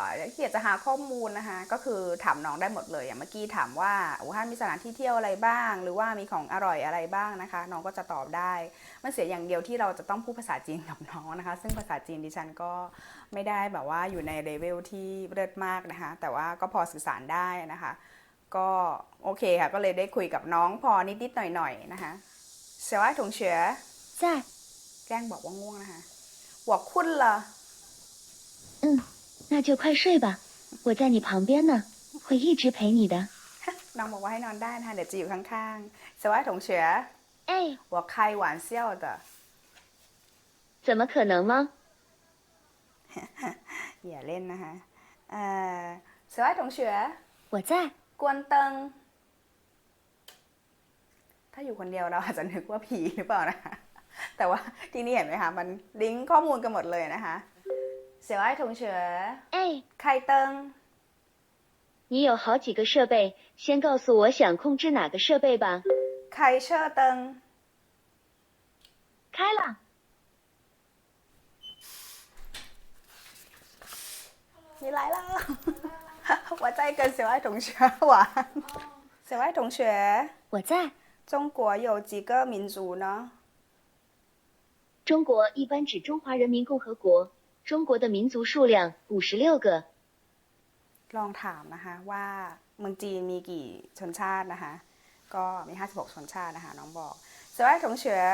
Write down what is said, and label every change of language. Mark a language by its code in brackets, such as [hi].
[th] ขี้เกียจจะหาข้อมูลนะคะก็คือถามน้องได้หมดเลยอย่างเมื่อกี้ถามว่าอู่ฮั่นมีสถานที่เที่ยวอะไรบ้างหรือว่ามีของอร่อยอะไรบ้างนะคะน้องก็จะตอบได้มันเสียอย่างเดียวที่เราจะต้องพูดภาษาจีนกับน้องนะคะซึ่งภาษาจีนดิฉันก็ไม่ได้แบบว่าอยู่ในเลเวลที่เลิศมากนะคะแต่ว่าก็พอสื่อสารได้นะคะก็โอเคค่ะก็เลยได้คุยกับน้องพอนิดๆหน่อยๆนะคะสวัสดี同学 [zh] 在， [th] แกล้งบอกว่าง่วงนะคะ [zh] 我困了那就快睡吧，我在你旁边呢，会一直陪你的。 [th] น้องบอกว่าให้นอนได้นะคะเดี๋ยวจะอยู่ข้างๆสวัสดี同学哎， [zh] 我开玩笑的怎么可能吗？ [th] อย่าเล่นนะคะสวัสดี同学 [zh] 我在， กวนเติง [th] ถ้าอยู่คนเดียวเราอาจจะนึกว่าผีหรือเปล่านะคะแต่ว่าที่นี่เห็นไหมคะมันลิงก์ข้อมูลกันหมดเลยนะคะสวัสดี同学哎， [zh] ไข่เติง 你有好几个设备，先告诉我想控制哪个设备吧。 ไข่เชอร์เติง 开了。你来了我在跟小爱同学玩小爱同学我在。中国有几个民族呢中国一般指中华人民共和国，中国的民族数量56个。 [th] ลองถามนะคะว่าเมืองจีนมีกี่ชนชาตินะคะก็มี56ชนชาตินะคะน้องบอกสวัสดี同学